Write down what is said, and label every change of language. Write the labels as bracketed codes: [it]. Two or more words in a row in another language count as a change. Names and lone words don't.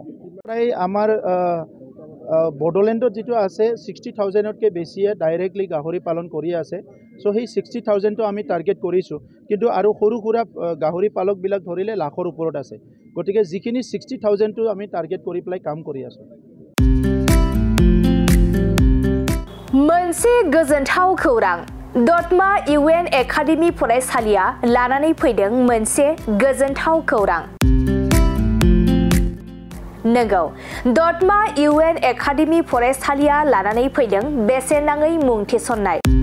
[as] প্ৰায় আমাৰ বড়োলেণ্ডত যিটো আছে 60,000তকৈ বেছিয়ে ডাইৰেক্টলি গাহৰি পালন কৰি আছে। চ' সেই 60,000টো আমি টাৰ্গেট কৰিছোঁ। কিন্তু আৰু সৰু সুৰা গাহৰি পালকবিলাক ধৰিলে লাখৰ ওপৰত আছে। গতিকে যিখিনি 60,000টো আমি টাৰ্গেট কৰি পেলাই কাম কৰি আছোঁ। [brx] मोनसे गोजोनथाव खौरां दतमा इउएन एकाडेमी फरायसालिया लानानै फैदों मोनसे गोजोनथाव खौरां। नंगौ, दतमा इउएन एकाडेमी फरायसालिया लानानै फैदों बेसेन नाङै मुं थिसननाय।